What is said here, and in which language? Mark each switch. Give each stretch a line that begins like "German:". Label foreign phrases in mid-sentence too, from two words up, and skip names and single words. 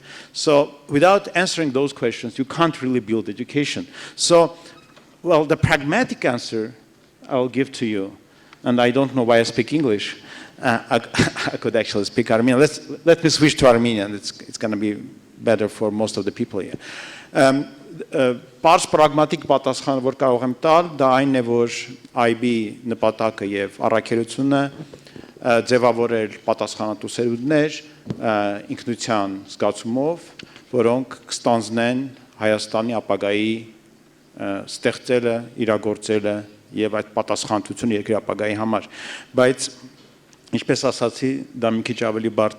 English: So without answering those questions, you can't really build education. So, well, the pragmatic answer I'll give to you, and I don't know why I speak English. I could actually speak Armenian. Let me switch to Armenian. It's going to be better for most of the people here.
Armenian: Պարզ պրագմատիկ պատասխանը, որ կարող եմ տալ, դա այն է, որ IB նպատակը եւ առաքելությունը ձևավորել պատասխանատու սերունդներ ինքնության զգացումով, որոնք կստանձնեն Հայաստանի ապագայի ստեղծելը, իրագործելը եւ այդ պատասխանատվությունը երկրի ապագայի համար։ Բայց ինչպես ասացի, դա մի քիչ ավելի բարդ